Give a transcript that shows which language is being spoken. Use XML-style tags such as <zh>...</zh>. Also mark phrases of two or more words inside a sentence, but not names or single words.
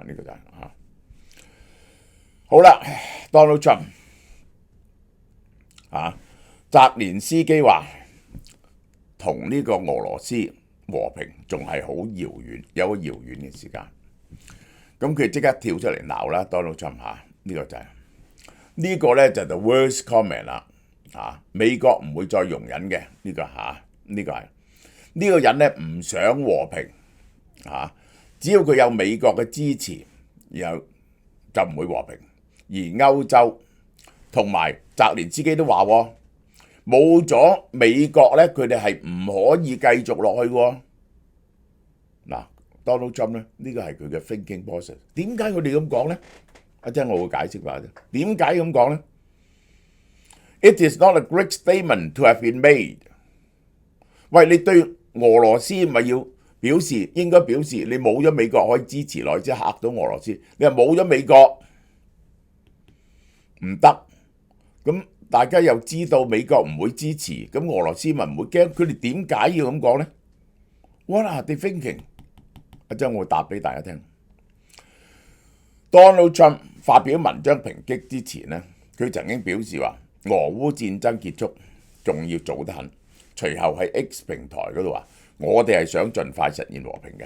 <yue>呢個就係好啦。Donald Trump 澤連斯基話同呢個俄羅斯和平仲係好遙遠，有個遙遠嘅時間。咁佢即刻跳出嚟鬧啦 ，Donald Trump 呢個就係呢個咧就係</yue> <en>the worst comment</en> <yue>啦。美國唔會再容忍嘅呢個呢個係呢個人咧唔想和平只要佢有美國嘅支持，然後就唔會和平。而歐洲同埋澤連斯基都話冇咗美國咧，佢哋係唔可以繼續落去喎。Donald Trump 咧，呢個係佢嘅</yue> <en>thinking process。</en> <yue>點解佢哋咁講咧？一陣我會解釋下啫。點解咁講咧</yue> <en>？It is not a great statement to have been made。</en> <yue>喂，你對俄羅斯咪要應該表示你冇咗美國可以支持落去，即係嚇到俄羅斯。你話冇咗美國唔得，咁大家又知道美國唔會支持，咁俄羅斯咪唔會驚。佢哋點解要咁講咧 ？</yue> <en>What are they thinking？</en> <yue>一陣我會答俾大家聽。Donald Trump 發表文章抨擊之前呢，佢曾經表示話俄烏戰爭結束仲要早得很。隨後喺 X 平台嗰度話，我哋係想盡快實現和平嘅。</yue>